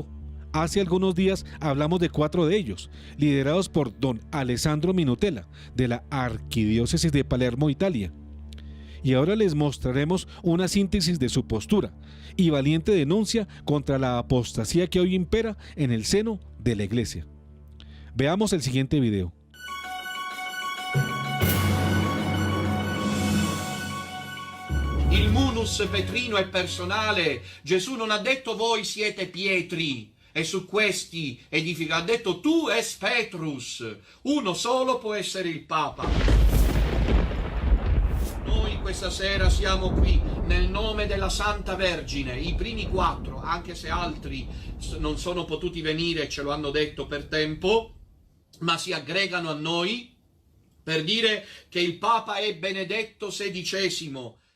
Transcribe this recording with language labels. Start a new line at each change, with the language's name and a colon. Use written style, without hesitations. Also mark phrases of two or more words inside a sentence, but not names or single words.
Spanish: Hace algunos días hablamos de 4 de ellos, liderados por don Alessandro Minutella, de la Arquidiócesis de Palermo, Italia. Y ahora les mostraremos una síntesis de su postura y valiente denuncia contra la apostasía que hoy impera en el seno de la Iglesia. Veamos el siguiente video.
Italian: Il munus petrino è personale. Gesù non ha detto voi siete pietri e su questi edifica, ha detto
Latin: tu es Petrus.
Italian: Uno solo può essere il Papa. Noi questa sera siamo qui nel nome della Santa Vergine, i primi 4, anche se altri non sono potuti venire e ce lo hanno detto per tempo, ma si aggregano a noi per dire che il Papa è Benedetto XVI.